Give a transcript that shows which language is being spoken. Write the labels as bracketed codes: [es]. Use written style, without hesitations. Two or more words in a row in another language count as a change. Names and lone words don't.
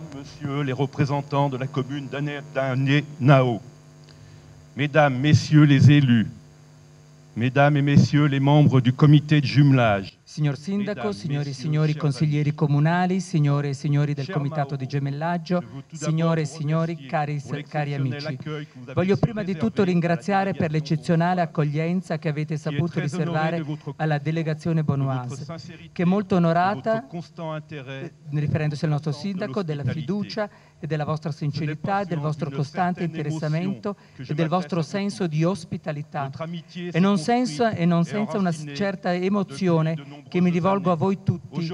[fr] Monsieur les représentants de la commune d'Anenao, Mesdames, Messieurs les élus, Mesdames et Messieurs les membres du comité de jumelage, [it] Signor Sindaco, signori e signori consiglieri comunali, signore e signori del Comitato di Gemellaggio, signore e signori, cari amici. Voglio prima di tutto ringraziare per l'eccezionale accoglienza che avete saputo riservare alla delegazione bonoise, che è molto onorata, riferendosi al nostro Sindaco, della fiducia e della vostra sincerità, del vostro costante interessamento e del vostro senso di ospitalità, e non senza una certa emozione che mi rivolgo a voi tutti.